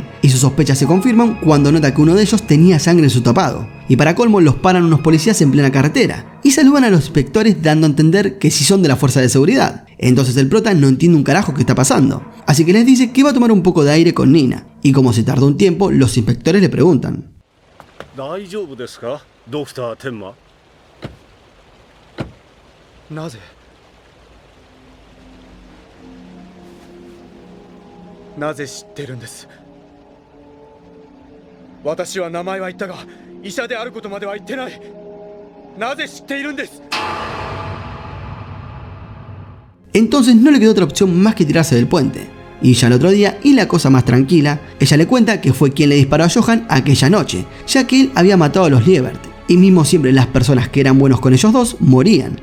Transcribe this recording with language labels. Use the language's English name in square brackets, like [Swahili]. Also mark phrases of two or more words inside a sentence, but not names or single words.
[Spanish] Y sus sospechas se confirman cuando nota que uno de ellos tenía sangre en su tapado. Y para colmo los paran unos policías en plena carretera y saludan a los inspectores dando a entender que sí son de la fuerza de seguridad. Entonces el prota no entiende un carajo qué está pasando, así que les dice que va a tomar un poco de aire con Nina. Y como se tardó un tiempo, los inspectores le preguntan: [Japanese] ¿大丈夫ですか、Dr. Tenma? なぜ知ってるんです。私は名前は言ったが医者であることまでは言ってない。なぜ知っているんです。 [Spanish] Entonces no le quedó otra opción más que tirarse del puente. Y ya el otro día, y la cosa más tranquila, ella le cuenta que fue quien le disparó a Johan aquella noche, ya que él había matado a los Liebert. Y mismo siempre las personas que eran buenos con ellos dos morían.